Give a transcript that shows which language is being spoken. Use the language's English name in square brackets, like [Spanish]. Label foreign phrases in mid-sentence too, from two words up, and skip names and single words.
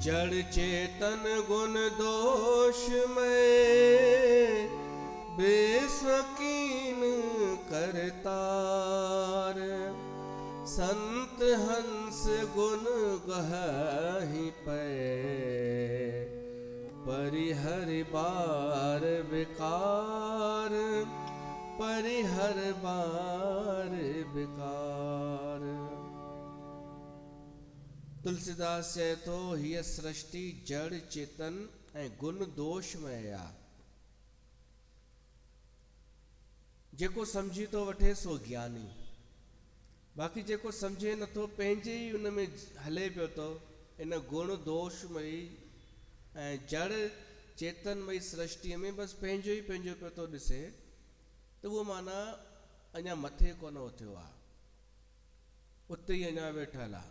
[Awadhi] जड़ चेतन गुण दोष में बेसकीन करतार, संत हंस गुण गहि पे, परिहर बार विकार, परिहर बार विकार। [Sindhi] तुलसीदास चए थो हीअ सृष्टि जड़ चेतन ऐं गुण दोषमय आहे। जेको सम्झी थो वठे सो ज्ञानी, बाक़ी जेको सम्झे नथो पंहिंजे ई उन में हले पियो थो इन गुण दोषमयी ऐं जड़ चेतनमयी सृष्टिअ में बसि पंहिंजो ई पंहिंजो पियो थो ॾिसे, त उहो माना अञा मथे कोन उथियो आहे, उते ई अञा वेठल आहे।